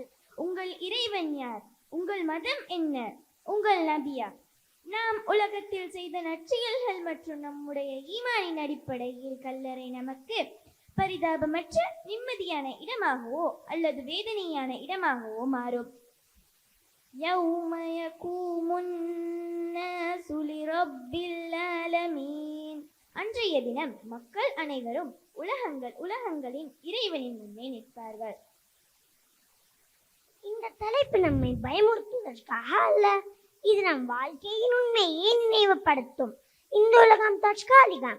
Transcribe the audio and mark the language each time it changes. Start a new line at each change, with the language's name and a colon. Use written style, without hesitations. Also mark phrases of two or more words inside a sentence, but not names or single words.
Tamil: உங்கள் இறைவன் யார்? உங்கள் மதம் என்ன? உங்கள் நபியா? நாம் உலகத்தில் செய்த நற்செயல்கள் மற்றும் நம்முடைய ஈமானின் அடிப்படையில் கல்லறை நமக்கு பரிதாபமற்ற நிம்மதியான இடமாகவோ அல்லது வேதனையான இடமாகவோ மாறும்.
Arabic: يَوْمَ يَقُومُ النَّاسُ لِرَبِّ الْعَالَمِينَ.
Tamil: அன்றைய தினம் மக்கள் அனைவரும் உலகங்களின் இறைவனின் முன்னே நிற்பார்கள். இந்த தலைப்பு நம்மை பயமுறுத்துவதற்காக அல்ல, இது நம் வாழ்க்கையின் உண்மையை நினைவுபடுத்தும். இந்த உலகம் தற்காலிகம்.